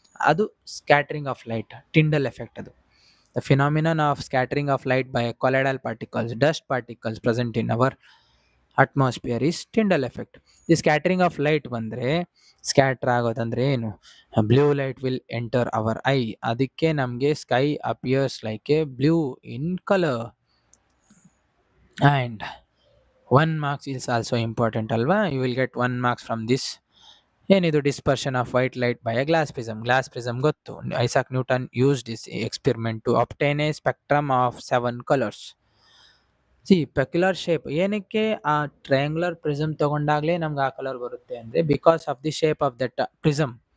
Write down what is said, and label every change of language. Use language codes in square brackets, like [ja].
[en] ಅದು scattering of light, Tyndall effect. ಅದು the phenomenon of scattering of light by colloidal particles, dust particles present in our atmosphere is Tyndall effect. The scattering of light [kn] ಬಂದರೆ, ಸ್ಕ್ಯಾಟ್ರ್ ಆಗೋದಂದ್ರೆ ಏನು? [en] Blue light will enter our eye. [kn] ಅದಕ್ಕೆ ನಮಗೆ [en] Sky appears like a blue in colour. And 1 marks is also important ಅಲ್ವಾ? You will get 1 marks from this. ಏನಿದು? Dispersion of white light by a glass prism. Glass prism ಗೊತ್ತು, Isaac Newton use this experiment to obtain a spectrum of 7 colours. See, peculiar shape ಏನಕ್ಕೆ? ಆ triangular prism [kn] ತಗೊಂಡಾಗಲೇ ನಮ್ಗೆ ಆ colour ಬರುತ್ತೆ ಅಂದರೆ [en] Because of the shape of that prism.